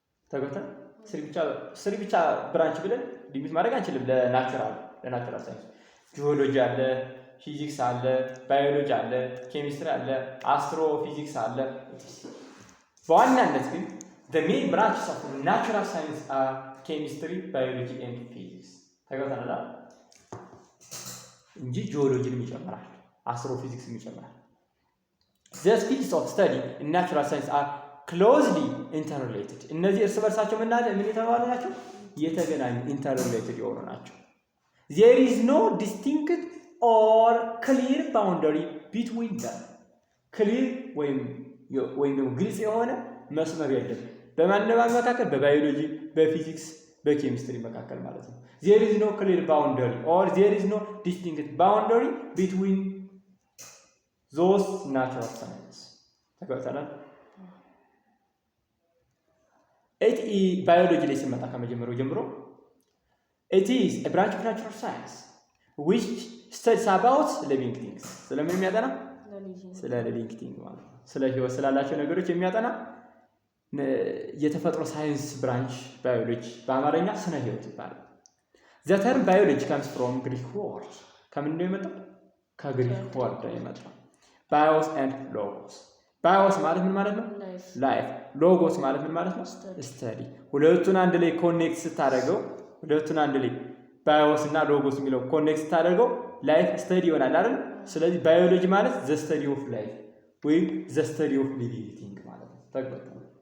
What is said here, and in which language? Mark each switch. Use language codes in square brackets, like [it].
[am] ተገተ ስሪ ብቻ ብራንች ብለን ሊሚት ማድረግ አንችልም። ለናቹራል ሳይንስ ጂኦሎጂ አለ፣ ፊዚክስ አለ፣ ባዮሎጂ አለ፣ ኬሚስትሪ አለ፣ አስትሮፊዚክስ አለ። በዋናነት ግን [en] the main branches of natural science are chemistry, biology and physics [am] ተገተናል እንጂ ጂኦሎጂንም ይጨምራል፣ አስትሮፊዚክስም ይጨምራል። [en] The fields of study in natural science are closely interrelated [am] እነዚህ እርስ በርሳቸው ምን የተባሉ ናቸው? የተገናኙ interrelated የሆኑ ናቸው። [en] There is no distinct or clear boundary between them [am] clear ወይም ደግሞ ግልጽ የሆነ መስመር የለም በማንኛውም መካከል በባዮሎጂ፣ በፊዚክስ፣ በኬሚስትሪ መካከል ማለት ነው። [en] There is no clear boundary or there is no distinct boundary between those natural science [am] ተገተናል። ባዮሎጂ ላይ ስንመጣ ከመጀመሪያው ጀምሮ [en] it is a branch of natural science which studies about living things [am] ስለምን የሚያጠና? ስለ living things ማለት ነው። ስለ ህይወት ስላላቸው ነገሮች የሚያጠና የተፈጥሮ ሳይንስ ብራንች ባዮሎጂ በአማርኛ ስነ ህይወት ይባላል። [en] The term biology comes from Greek word [am] ከምን ነው የመጣው? ከግሪክ ወርድ ነው የመጣው። bios and logos bios ማለት ምን ማለት ነው life logos ማለት ምን ማለት ነው study ሁለቱን አንድ ላይ ኮኔክት ስታደርገው ሁለቱን አንድ ላይ bios እና logos የሚለው ኮኔክት ስታደርገው life study ይሆናል አይደል ስለዚህ biology ማለት [en] the study of life [am] ወይ [en] the study of living thing [am] ማለት ነው ተግባባን